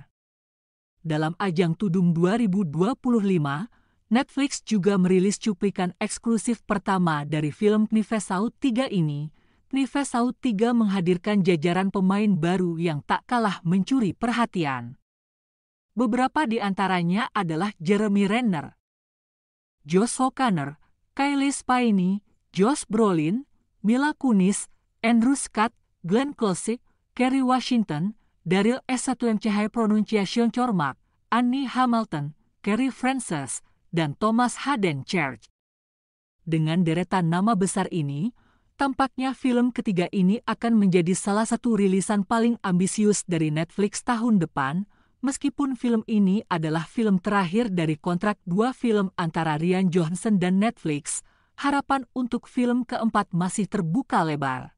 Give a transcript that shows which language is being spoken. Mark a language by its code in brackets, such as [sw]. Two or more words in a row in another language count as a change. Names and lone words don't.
[id] Dalam ajang Tudung 2025, Netflix juga merilis cuplikan eksklusif pertama dari film Knives Out 3 ini. Knives Out 3 menghadirkan jajaran pemain baru yang tak kalah mencuri perhatian. Beberapa di antaranya adalah Jeremy Renner, Josh O'Connor, Kylie Spiney, Josh Brolin, Mila Kunis, Andrew Scott, Glenn Close, Kerry Washington, Daryl S1MC Pronunciation Cormac, Annie Hamilton, Kerry Francis, dan Thomas Hayden Church. Dengan deretan nama besar ini, tampaknya film ketiga ini akan menjadi salah satu rilisan paling ambisius dari Netflix tahun depan. Meskipun film ini adalah film terakhir dari kontrak dua film antara Rian Johnson dan Netflix, harapan untuk film keempat masih terbuka lebar.